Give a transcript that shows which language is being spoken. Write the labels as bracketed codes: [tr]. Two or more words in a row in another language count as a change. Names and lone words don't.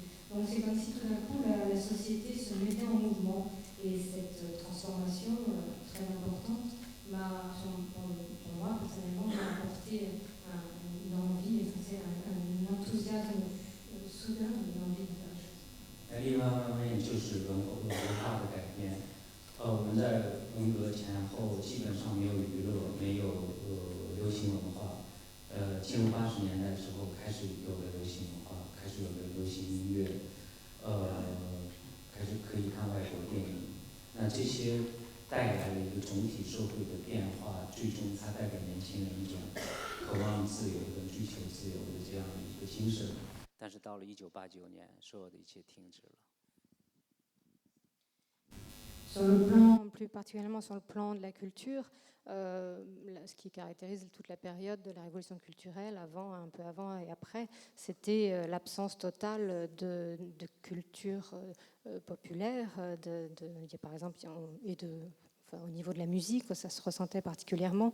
[fr] Donc c'est comme si tout d'un coup la société se mettait en mouvement. Et cette transformation très importante pour moi personnellement, m'a apporté une envie, un enthousiasme soudain, une envie de faire. [zh] 另外一方面就是文化的改变。我们在文革前后基本上没有娱乐，没有流行文化。进入80年代之后，开始有了流行文化，开始有了流行音乐，开始可以看外国电影。那这些带来了一个总体社会的变化，最终它带给年轻人一种渴望自由跟追求自由的这样的一个精神。但是到了1989年，所有的一切停止了。 [fr] Sur le plan, plus particulièrement sur le plan de la culture, ce qui caractérise toute la période de la révolution culturelle, un peu avant et après, c'était l'absence totale de culture populaire, par exemple, au niveau de la musique, ça se ressentait particulièrement.